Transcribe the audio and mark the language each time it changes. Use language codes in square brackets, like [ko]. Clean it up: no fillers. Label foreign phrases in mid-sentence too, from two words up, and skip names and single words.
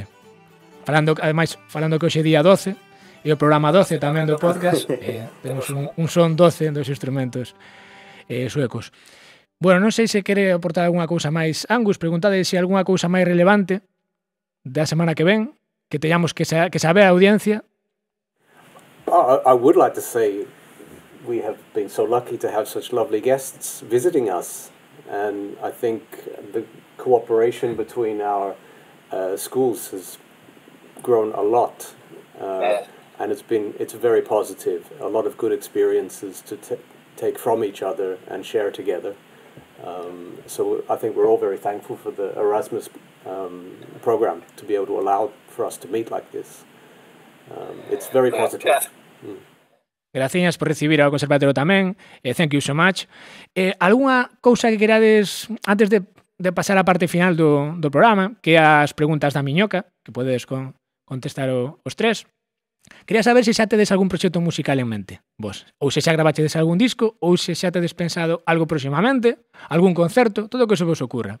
[gl] Falando que hoxe é día 12 e o programa 12 tamén do podcast, temos un son 12 dos instrumentos suecos. Bueno, non sei se quere aportar algunha cousa máis. Angus, preguntade se algunha cousa máis relevante da semana que ven, que teñamos que saber a audiencia. [en] I would like to say we have been so lucky to have such lovely guests visiting us, and I think the cooperation between our schools has grown a lot, and it's very positive. A lot of good experiences to take from each other and share together. So I think we're all very thankful for the Erasmus program to be able to allow for us to meet like this. It's very positive. [gl] Graciñas por recibir ao Conservatorio tamén. [en] Thank you so much. [gl] Algunha cousa que querades antes de pasar á parte final do programa, que é as preguntas da miñoca, que podedes contestar os tres. Quería saber se xa tedes algún proxecto musical en mente, vos. Ou se xa gravachedes algún disco, ou se xa tedes pensado algo próximamente, algún concerto, todo o que se vos ocurra.